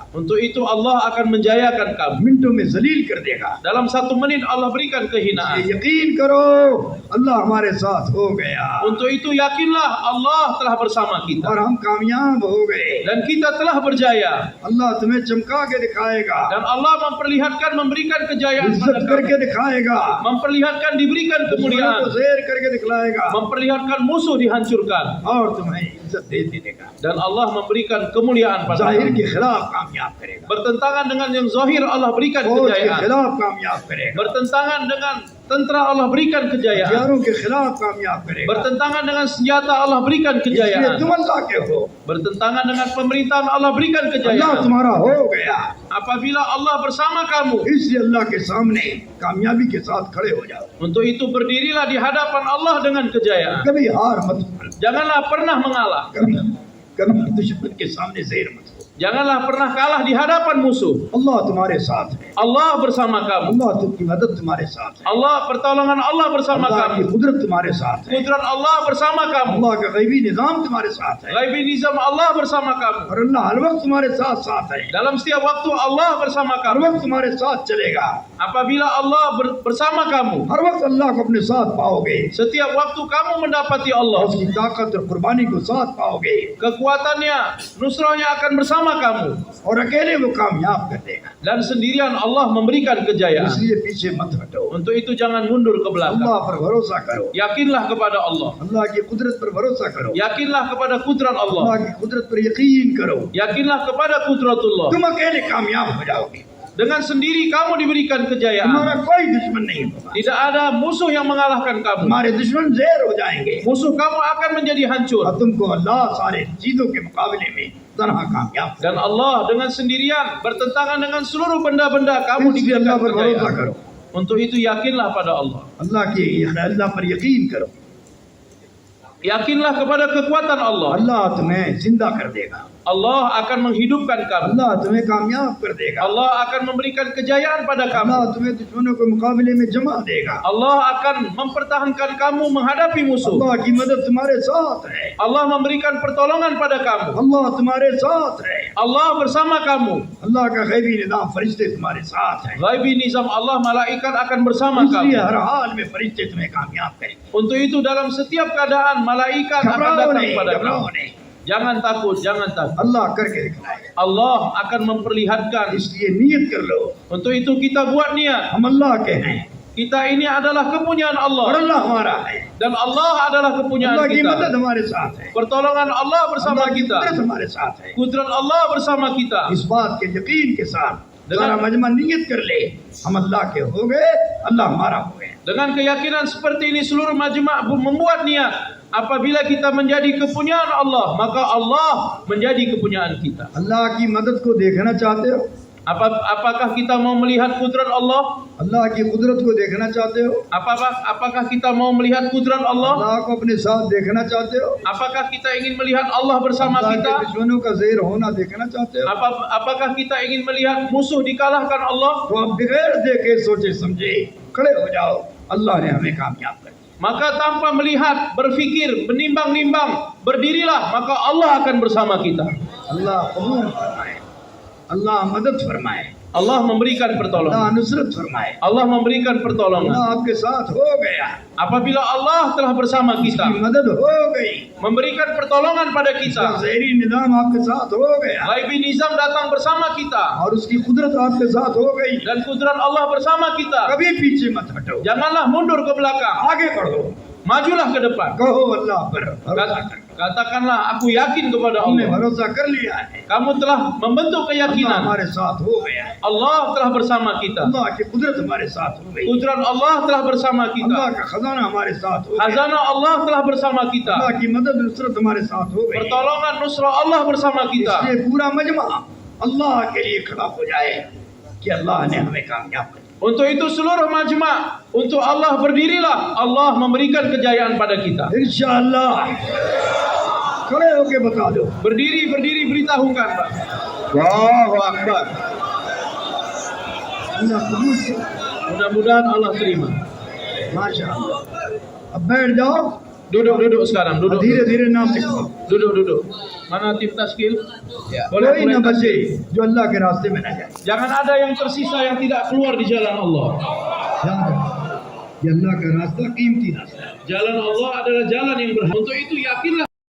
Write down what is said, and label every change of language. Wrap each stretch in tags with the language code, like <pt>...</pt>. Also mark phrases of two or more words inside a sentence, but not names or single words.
<ms>Untuk itu Allah akan menjayakan kamu.</ms> <hi>मिनटों में जलील कर देगा।</hi> <ms>Dalam 1 menit Allah berikan</ms> <hi>ये</hi> <ms>kehinaan.</ms> <hi>यकीन करो, अल्लाह हमारे साथ हो गया</hi> <ms>Untuk itu yakinlah Allah telah bersama kita.</ms> <hi>और हम कामयाब हो गए।</hi> <ms>Dan kita telah berjaya.</ms> <hi>अल्लाह तुम्हें चमका के दिखाएगा,</hi> <ms>Dan Allah memperlihatkan memberikan kejayaan pada</ms> <hi>इज्जत करके</hi> <ms>kamu.</ms> <hi>दिखाएगा,</hi> <ms>Memperlihatkan diberikan</ms> <hi>दुश्मनों को</hi> <ms>kemuliaan.</ms> <hi>ज़ेर करके दिखलाएगा</hi> <ms>Memperlihatkan musuh dihancurkan.</ms> <hi>और तुम्हें इज्जत दे देगा,</hi> <ms>Dan Allah memberikan kemuliaan pada</ms> <hi>जाहिर</hi> <ms>kamu.</ms> <hi>के खिलाफ कामयाब करेगा,</hi> <ms>Bertentangan dengan yang zahir Allah berikan</ms> <hi>फौज के</hi> <ms>kejayaan.</ms> <hi>खिलाफ कामयाब करेगा,</hi> <ms>Bertentangan dengan tentera Allah berikan kejayaan.</ms> <hi>हथियारों के खिलाफ कामयाब करेगा।</hi> <ms>Bertentangan dengan senjata Allah berikan</ms> <hi>इसलिए</hi> <ms>kejayaan.</ms> <hi>तुम अल्लाह के हो,</hi> <ms>Bertentangan dengan pemerintahan Allah berikan</ms> <hi>अल्लाह</hi> <ms>kejayaan.</ms> <hi>तुम्हारा हो गया,</hi> <ms>Apabila Allah bersama kamu,</ms> <hi>इसलिए अल्लाह के सामने कामयाबी के साथ खड़े हो जाओ,</hi> <ms>untuk itu berdirilah di hadapan Allah dengan kejayaan.</ms> <hi>कभी हार मत मानो,</hi> <ms>Janganlah pernah mengalah.</ms> <hi>कभी कभी दुश्मन के सामने ज़ेर मत हो,</hi> <ms>Janganlah pernah kalah di hadapan musuh.</ms> <hi>अल्लाह तुम्हारे साथ है,</hi> <ms>Allah bersama kamu.</ms> <hi>अल्लाह की मदद तुम्हारे साथ है,</hi> <ms>Allah, pertolongan Allah bersama</ms> <hi>अल्लाह की</hi> <ms>kamu.</ms> <hi>कुदरत तुम्हारे साथ है,</hi> <ms>Kudrat Allah bersama kamu.</ms> <hi>अल्लाह का गैबी निजाम तुम्हारे साथ है,</hi> <ms>Ghaibi nizam Allah bersama kamu.</ms> <hi>और अल्लाह हर वक्त तुम्हारे साथ साथ है,</hi> <ms>Dalam setiap waktu Allah bersama</ms> <hi>हर</hi> <ms>kamu.</ms> <hi>वक्त तुम्हारे साथ चलेगा,</hi> <ms>Apabila Allah bersama kamu,</ms> <hi>हर वक्त अल्लाह को अपने साथ पाओगे,</hi> <ms>setiap waktu kamu mendapati Allah.</ms> <hi>उसकी ताकत और कुर्बानी को साथ पाओगे,</hi> <ms>Kekuatannya, nusrahnya akan bersama kamu.</ms> <hi>और अकेले वो कामयाब कर देगा।</hi> <ms>Dan sendirian Allah memberikan kejayaan.</ms> <hi>इसलिए पीछे मत हटो,</hi> <ms>Untuk itu jangan mundur ke belakang.</ms> <hi>अल्लाह पर भरोसा करो,</hi> <ms>Yakinlah kepada Allah.</ms> <hi>अल्लाह की कुदरत पर भरोसा करो,</hi> <ms>Yakinlah kepada kudrat Allah.</ms> <hi>अल्लाह की कुदरत पर यकीन करो,</hi> <ms>Yakinlah kepada kudratullah.</ms> <hi>तुम अकेले कामयाब हो जाओगे,</hi> <ms>Dengan sendiri kamu diberikan kejayaan.</ms> <hi>तुम्हारा कोई दुश्मन नहीं होगा,</hi> <ms>Tidak ada musuh yang mengalahkan kamu.</ms> <hi>तुम्हारे दुश्मन ज़ेर हो जाएंगे</hi> <ms>Musuh kamu akan menjadi hancur.</ms> <hi>और तुमको अल्लाह सारे चीजों के मुकाबले में तरह कामयाब</hi> <ms>Dan Allah dengan sendirian bertentangan dengan seluruh benda-benda kamu</ms> <hi>इसलिए अल्लाह</hi> <ms>diberikan</ms> <hi>पर भरोसा</hi> <ms>kejayaan.</ms> <hi>करो,</hi> <ms>Untuk itu yakinlah pada Allah.</ms> <hi>अल्लाह पर यकीन करो,</hi> <ms>Yakinlah kepada kekuatan Allah.</ms> <hi>अल्लाह तुम्हें जिंदा कर देगा,</hi> <ms>Allah akan menghidupkan kamu.</ms> <hi>अल्लाह तुम्हें कामयाब कर देगा,</hi> <ms>Allah akan memberikan kejayaan pada</ms> <hi>अल्लाह</hi> <ms>kamu.</ms> <hi>तुम्हें दुश्मनों के मुकाबले में जमा देगा,</hi> <ms>Allah akan mempertahankan kamu menghadapi musuh.</ms> <hi>अल्लाह की मदद तुम्हारे साथ है,</hi> <ms>Allah memberikan pertolongan pada kamu.</ms> <hi>अल्लाह तुम्हारे साथ है,</hi> <ms>Allah bersama kamu.</ms> <hi>अल्लाह का गैबी निजाम फरिश्ते तुम्हारे साथ हैं,</hi> <ms>Ghaibi nizam Allah, malaikat akan bersama</ms> <hi>इसलिए</hi> <ms>kamu.</ms> <hi>हर हाल में फरिश्ते तुम्हें कामयाब करेंगे।</hi> <ms>Untuk itu dalam setiap keadaan malaikat akan</ms> <hi>घबराओ</hi> <ms>datang</ms> <hi>नहीं,</hi> <ms>pada</ms> <hi>घबराओ</hi> <ms>kamu.</ms> <hi>नहीं,</hi> <ms>Jangan takut, jangan takut.</ms> <hi>अल्लाह करके दिखलाएगा,</hi> <ms>Allah akan memperlihatkan.</ms> <hi>इसलिए नियत कर लो,</hi> <ms>Untuk itu kita buat niat.</ms> <hi>हम अल्लाह के हैं</hi> <ms>Kita ini adalah kepunyaan</ms> <hi>और</hi> <ms>Allah.</ms> <hi>अल्लाह हमारा है,</hi> <ms>Dan Allah adalah</ms> <hi>अल्लाह</hi> <ms>kepunyaan</ms> <hi>की मदद</hi> <ms>kita.</ms> <hi>हमारे साथ है,</hi> <ms>Pertolongan Allah bersama</ms> <hi>अल्लाह की</hi> <ms>kita.</ms> <hi>कुदरत हमारे साथ है।</hi> <ms>Kudrat Allah bersama kita.</ms> <hi>इस बात के यकीन के साथ</hi> <ms>dengan</ms> <hi>सारा मजमा नियत कर ले, हम अल्लाह के हो गए, अल्लाह हमारा हो गए।</hi> <ms>Dengan keyakinan seperti ini seluruh majma' membuat niat. Apabila kita menjadi kepunyaan Allah, maka Allah menjadi kepunyaan kita.</ms> <hi>अल्लाह की मदद को देखना चाहते हो,</hi> <ms>Apakah kita mau melihat kudrat Allah?</ms> <hi>अल्लाह की कुदरत को देखना चाहते हो,</hi> <ms>Apakah kita mau melihat kudrat Allah?</ms> <hi>अल्लाह को अपने साथ देखना चाहते हो,</hi> <ms>Apakah kita ingin melihat Allah bersama</ms> <hi>अल्लाह के</hi> <ms>kita?</ms> <hi>दुश्मनों का ज़ेर होना देखना चाहते हो,</hi> <ms>Apakah kita ingin melihat musuh dikalahkan Allah?</ms> <hi>तो आप बगैर देखे सोचे समझे खड़े हो जाओ, अल्लाह ने हमें कामयाब कर दिया।</hi> <ms>Maka tanpa melihat, berfikir, menimbang-nimbang, berdirilah, maka Allah akan bersama kita.</ms> <hi>अल्लाह कबूल फरमाए, अल्लाह मदद फरमाए,</hi> <ms>Allah memberikan</ms> <hi>अल्लाह</hi> <ms>pertolongan.</ms> <hi>नुसरत फरमाए,</hi> <ms>Allah memberikan pertolongan.</ms> <hi>अल्लाह आपके साथ हो गया,</hi> <ms>Apabila Allah telah bersama</ms> <hi>की</hi> <ms>kita,</ms> <hi>मदद हो गई,</hi> <ms>memberikan pertolongan pada</ms> <hi>उसका</hi> <ms>kita,</ms> <hi>ज़हरी निज़ाम आपके साथ हो गया</hi> <ms>Ghaibi nizam datang bersama kita,</ms> <hi>और उसकी कुदरत आपके साथ हो गई,</hi> <ms>dan kudrat Allah bersama kita.</ms> <hi>कभी पीछे मत हटो,</hi> <ms>Janganlah mundur ke belakang,</ms> <hi>आगे बढ़ो,</hi> <ms>majulah ke depan.</ms> <hi>कहो अल्लाह पर भरोसा कर,</hi> <ms>Katakanlah, aku yakin kepada</ms> <hi>हमने</hi> <ms>Allah.</ms> <hi>भरोसा कर लिया है,</hi> <ms>Kamu telah membentuk</ms> <hi>अल्लाह</hi> <ms>keyakinan.</ms> <hi>हमारे साथ हो गया है,</hi> <ms>Allah telah bersama kita.</ms> <hi>अल्लाह की कुदरत हमारे साथ हो गई,</hi> <ms>Kudrat Allah telah bersama</ms> <hi>अल्लाह</hi> <ms>kita.</ms> <hi>का खजाना हमारे साथ हो गया,</hi> <ms>Khazanah Allah telah bersama</ms> <hi>अल्लाह</hi> <ms>kita.</ms> <hi>की मदद नुसरत हमारे साथ हो गई।</hi> <ms>Pertolongan nusrah Allah bersama kita.</ms> <hi>इसलिए पूरा मजमा अल्लाह के लिए खड़ा हो जाए कि अल्लाह ने हमें कामयाब कर दिया।</hi> <ms>Untuk itu seluruh majma' untuk Allah berdirilah. Allah memberikan kejayaan pada kita.</ms> <hi>इंशाअल्लाह खड़े होके बता दो,</hi> <ms>Berdiri, berdiri, beritahukan, Pak.</ms> <ar>الله أكبر,</ar> <hi>अल्लाह कबूल करे,</hi> <ms>Mudah-mudahan Allah terima.</ms> <hi>माशाअल्लाह। अब बैठ जाओ,</hi> <ms>Duduk sekarang. Duduk.</ms> <hi>धीरे धीरे नाम लिखो,</hi> <ms>Duduk. Mana tim taskil? Boleh</ms> <hi>कोई न</hi> <ms>mulai</ms> <hi>बचे</hi> <ms>taskil.</ms> <hi>जो अल्लाह के रास्ते में न जाए।</hi> <ms>Jangan ada yang tersisa yang tidak keluar di jalan Allah.</ms> <hi>याद रखो, ये अल्लाह का रास्ता कीमती रास्ता है।</hi> <ms>Jalan Allah adalah jalan yang berharga. Untuk itu yakinlah</ms>